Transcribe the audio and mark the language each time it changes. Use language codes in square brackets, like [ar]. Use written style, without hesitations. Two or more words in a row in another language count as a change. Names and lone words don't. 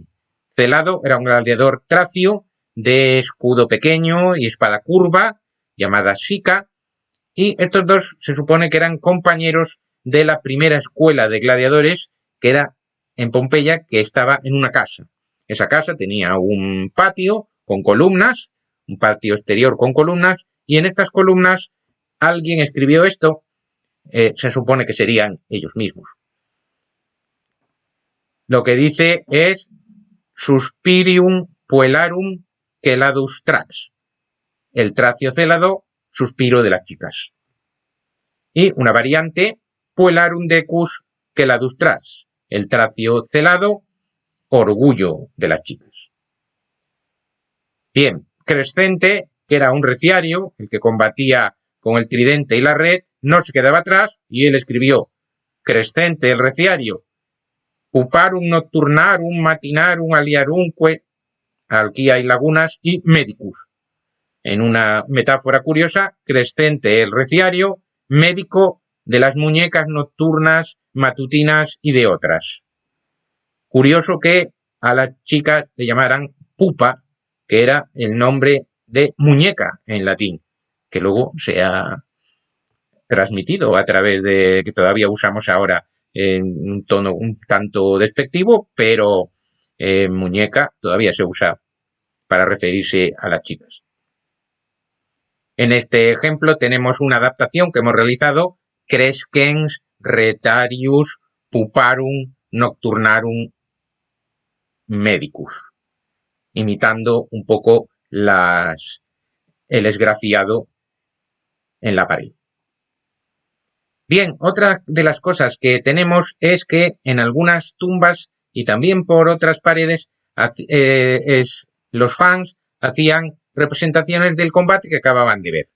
[es] Celado era un gladiador tracio de escudo pequeño y espada curva, llamada Sica, y estos dos se supone que eran compañeros de la primera escuela de gladiadores que era en Pompeya, que estaba en una casa. Esa casa tenía un patio con columnas, un patio exterior con columnas, y en estas columnas alguien escribió esto, se supone que serían ellos mismos. Lo que dice es [la] Suspirium puellarum celadus trax, [es] el tracio célado, suspiro de las chicas. Y una variante, [la] Puellarum decus celadus trax, [es] el tracio celado, orgullo de las chicas. Bien, Crescente, que era un reciario, el que combatía con el tridente y la red, no se quedaba atrás y él escribió Crescente, el reciario, [la] puparum nocturnarum matinarum aliarumque, [es] aquí hay lagunas, y medicus. En una metáfora curiosa, Crescente, el reciario, médico de las muñecas nocturnas, matutinas y de otras. Curioso que a las chicas le llamaran pupa, que era el nombre de muñeca en latín, que luego se ha transmitido a través de, que todavía usamos ahora en un tono un tanto despectivo, pero muñeca todavía se usa para referirse a las chicas. En este ejemplo tenemos una adaptación que hemos realizado, [la] Crescens retarius puparum nocturnarum medicus, [es] imitando un poco el esgrafiado en la pared. Bien, otra de las cosas que tenemos es que en algunas tumbas y también por otras paredes los fans hacían representaciones del combate que acababan de ver.